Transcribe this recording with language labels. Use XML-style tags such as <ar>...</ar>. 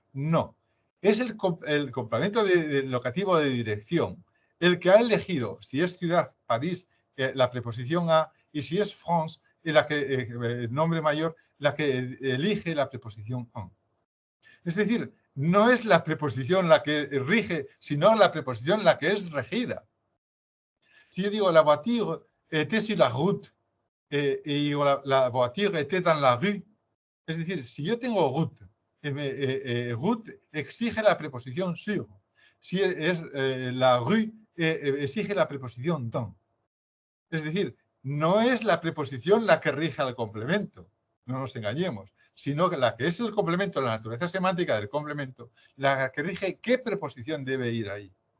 <es>No, es el complemento de locativo de dirección el que ha elegido, si es ciudad, París, la preposición a, y si es France, el nombre mayor, la que elige la preposición en. Es decir, no es la preposición la que rige, sino la preposición la que es regida. Si yo digo</es> <fr>la voiture était sur la route</fr> <es>y</es> <fr>la voiture était dans la rue,</fr> <es>es decir, si yo tengo route, route exige la preposición sur. Si es la rue, exige la preposición dans. Es decir, no es la preposición la que rige al complemento, no nos engañemos, sino que la que es el complemento, la naturaleza semántica del complemento, la que rige qué preposición debe ir ahí.</es>